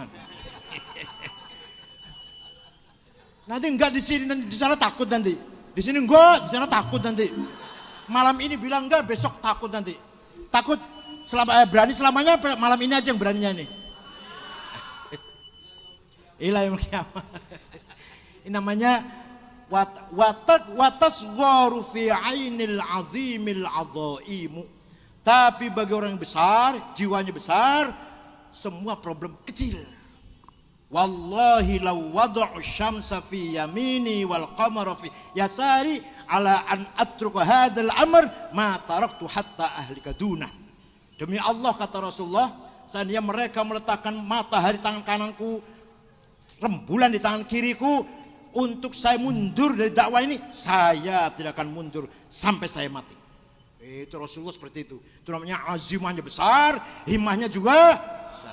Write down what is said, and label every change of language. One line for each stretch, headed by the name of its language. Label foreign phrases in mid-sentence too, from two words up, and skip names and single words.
Indonesian: Nanti enggak di sini, nanti di sana takut nanti. Di sini enggak, di sana takut nanti. Malam ini bilang enggak, besok takut nanti. Takut berani selamanya, malam ini aja yang beraninya ini. Ila yang kiamat. Ini namanya
Arabic: وتصغر في عين العظيم العظائم.
Indonesian: Tapi bagi orang yang besar, jiwanya besar, semua problem kecil.
Arabic: والله لو وضعوا الشمس في يميني والقمر في يساري على أن أترك هذا الأمر ما تركته حتى أهلك دونه.
Indonesian: Demi Allah kata Rasulullah, seandainya mereka meletakkan matahari tangan kananku, rembulan di tangan kiriku, untuk saya mundur dari dakwah ini, saya tidak akan mundur sampai saya mati. Itu Rasulullah seperti itu. Itu namanya azimahnya besar, himmahnya juga besar.